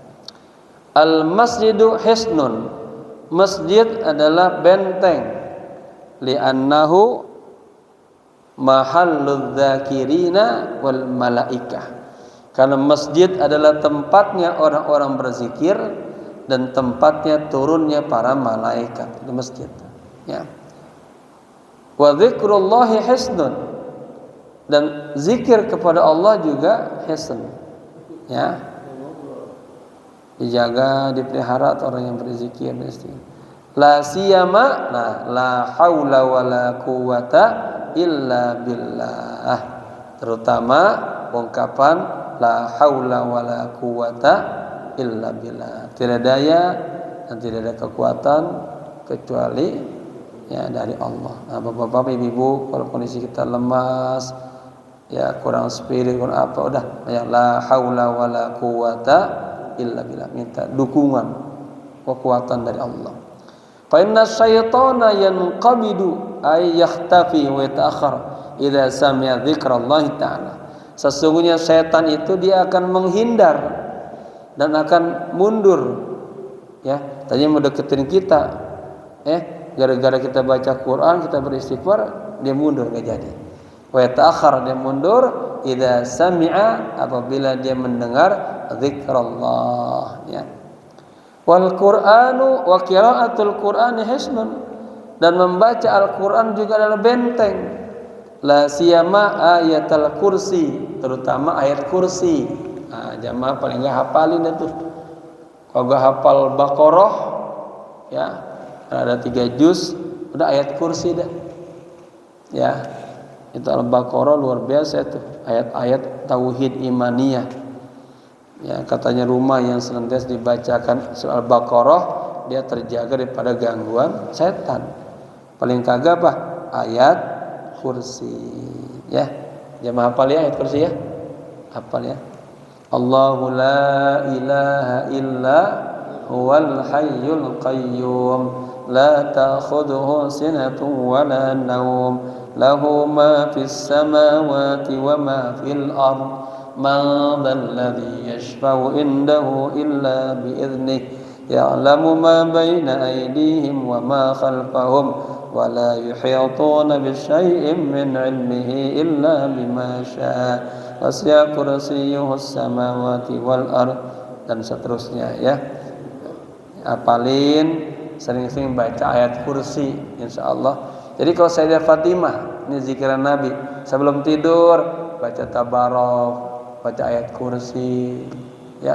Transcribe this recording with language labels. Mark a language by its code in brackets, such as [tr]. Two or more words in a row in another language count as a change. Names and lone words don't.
[ar] المسجد حصن, [id] masjid adalah benteng, [ar] لأنه محل الذاكرين والملائكة, [id] karena masjid adalah tempatnya orang-orang berzikir dan tempatnya turunnya para malaikat. Itu masjid, ya. [ar] وذكر الله حصن, [id] dan zikir kepada Allah juga hisn, ya. Dijaga, dipelihara orang yang berzikir mesti. [ar] لا سيما, nah, لا حول ولا قوة إلا بالله, [id] terutama ungkapan [ar] لا حول ولا قوة إلا بالله, [id] tidak daya dan tidak ada kekuatan kecuali ya dari Allah. Nah, bapak-bapak, ibu-ibu, kalau kondisi kita lemas, ya kurang spirit, kurang apa, udah ya [ar] لا حول ولا قوة إلا بالله, [id] minta dukungan, kekuatan dari Allah. [ar] فإن الشيطان ينقبض أي يختفي ويتأخر إذا سمع ذكر الله تعالى. [id] Sesungguhnya setan itu dia akan menghindar dan akan mundur, ya. Tadinya mau deketin kita, gara-gara kita baca Quran, kita beristighfar, dia mundur, gak jadi. [ar] ويتأخر, [id] dia mundur [ar] إذا سمع, [id] apabila dia mendengar zikrullah, ya. [ar] والقرآن وقراءة القرآن حصن, [id] dan membaca Al-Qur'an juga adalah benteng. [ar] لا سيما آية الكرسي, [id] terutama ayat kursi. Nah, jamaah paling enggak hafalin itu. Kalau enggak hafal Baqarah, ya, ada 3 juz, udah ayat kursi dah. Ya. Itu Al-Baqarah luar biasa itu, ayat-ayat tauhid imaniyah. Ya, katanya rumah yang senantiasa dibacakan surah Al-Baqarah, dia terjaga daripada gangguan setan. Paling kagak apa? Ayat kursi, ya. Jamaah hafal ya ayat kursi ya? Hafal ya. [ar] الله لا إله إلا هو الحي القيوم لا تأخذه سنة ولا نوم له ما في السماوات وما في الأرض من ذا الذي يشفع عنده إلا بإذنه يعلم ما بين أيديهم وما خلفهم ولا يحيطون بشيء من علمه إلا بما شاء وسع كرسيه السماوات والأرض, [id] dan seterusnya, ya. Hafalin, sering-sering baca ayat kursi insyaallah. Jadi kalau Sayyidah Fatimah, ini zikiran Nabi, sebelum tidur baca tabarok, baca ayat kursi, ya.